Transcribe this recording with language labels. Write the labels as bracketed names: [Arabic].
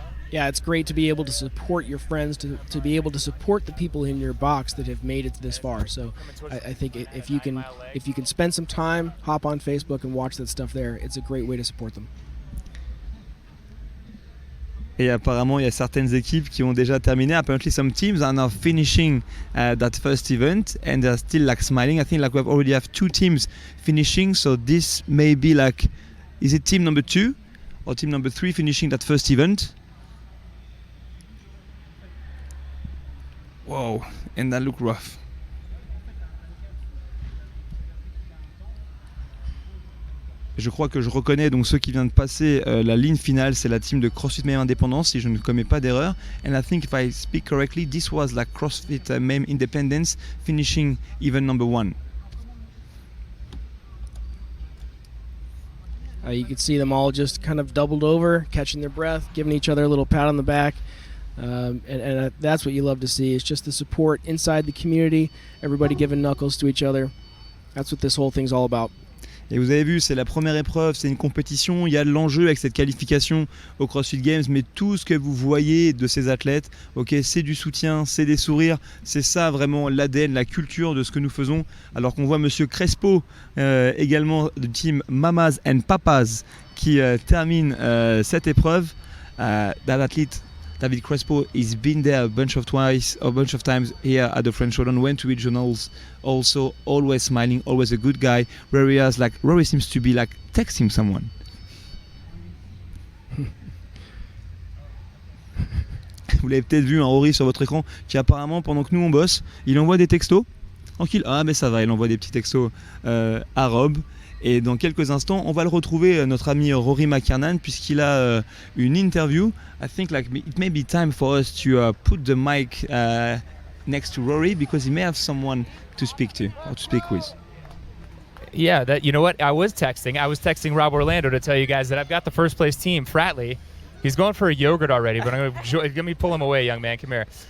[English] Yeah, it's great to be able to support your friends, to be able to support the people in your box that have made it this far. So I think if you can spend some time, hop on Facebook and watch that stuff there, it's a great way to support them. [French] Et apparemment, il y a certaines équipes qui ont déjà terminé. [English] Apparently, some teams are now finishing that first event and they're still like smiling. I think like we already have 2 teams finishing. So this may be like, is it team number 2 or team number 3 finishing that first event? Wow, and that look rough. [French] Je crois que je reconnais donc ceux qui viennent de passer la ligne finale, c'est la team de CrossFit Meme Independence, si je ne commets pas d'erreur. [English] And I think if I speak correctly, this was like CrossFit Meme Independence finishing event number 1. You can see them all just kind of doubled over, catching their breath, giving each other a little pat on the back. And that's what you love to see. It's just the support inside the community, everybody giving knuckles to each other. That's what this whole thing's all about. [French] Et vous avez vu, c'est la première épreuve, c'est une compétition, il y a de l'enjeu avec cette qualification au CrossFit Games, mais tout ce que vous voyez de ces athlètes, c'est du soutien, c'est des sourires, c'est ça vraiment l'ADN, la culture de ce que nous faisons. Alors qu'on voit Monsieur Crespo, également du team Mamas and Papas, qui termine cette épreuve. [English] that athlete, David Crespo, he's been there a bunch of times here at the French Throwdown, went to regionals, also always smiling, always a good guy. Rory seems to be like texting someone. [French] Vous l'avez peut-être vu, Rory sur votre écran, qui apparemment pendant que nous on bosse, il envoie des textos. Tranquille, ah mais ça va, il envoie des petits textos à Rob. Et dans quelques instants, on va le retrouver, notre ami Rory McKernan, puisqu'il a une interview. [English] I think it may be time for us to put the mic next to Rory, because he may have someone to speak to or to speak with. Yeah, you know what? I was texting Rob Orlando to tell you guys that I've got the first place team, Fratley. He's going for a yogurt already, but let me pull him away, young man. Come here.